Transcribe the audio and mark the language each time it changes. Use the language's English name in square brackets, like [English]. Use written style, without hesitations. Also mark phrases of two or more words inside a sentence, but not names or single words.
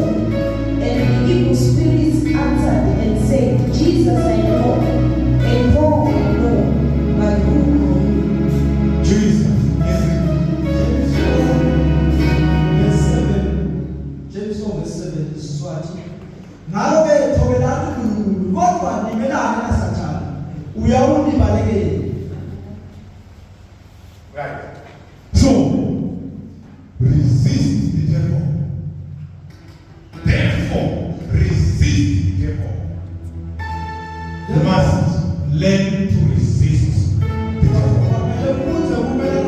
[English] And the evil spirits answered and said, Jesus I know, and Paul I know, but who are you? Jesus. James 4, verse 7 is Swati. [Swati] Ngalo-ke thobelani uNkulunkulu kodwa nimelane naSathane uyawulibalekela. [English] Right. So, resist the devil. Therefore, resist the devil. You must learn to resist the devil.